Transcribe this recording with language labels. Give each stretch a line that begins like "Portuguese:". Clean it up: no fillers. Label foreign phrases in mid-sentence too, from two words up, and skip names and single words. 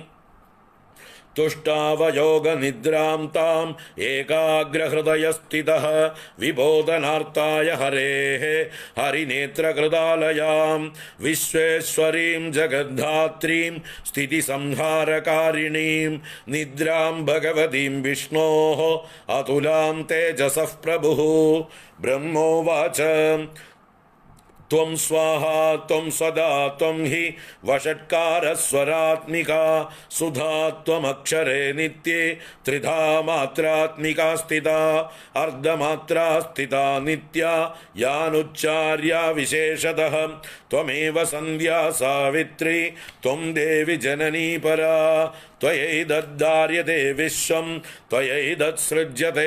Sanskrit: तुष्टावयोगनिद्रां ताम् एकाग्रहृदयस्थितः विबोधनार्ताय हरेः हरिनेत्रकृतालयां विश्वेश्वरीं जगद्धात्रीं स्थितिसंहारकारिणीं निद्रां भगवतीं विष्णोः अतुलां तेजसः प्रभुः ब्रह्मोवाच ത്വം സ്വാഹാ ത്വം സദാ ത്വം ഹി വഷട്കാരസ്വരാത്മികാ സുധാ ത്വമക്ഷരേ നിത്യേ ത്രിധാ മാത്രാത്മികാ സ്ഥിതാ അർദ്ധമാത്രാ സ്ഥിതാ നിത്യാ യാനുച്ചാര്യ വിശേഷതഃ ത്വമേവ സന്ധ്യാ സാവിത്രി ത്വം ദേവി ജനനീ പരാ ത്വയൈതദ്ധാര്യത്തെ വിശ്വം ത്വയൈതത്സൃജ്യത്തെ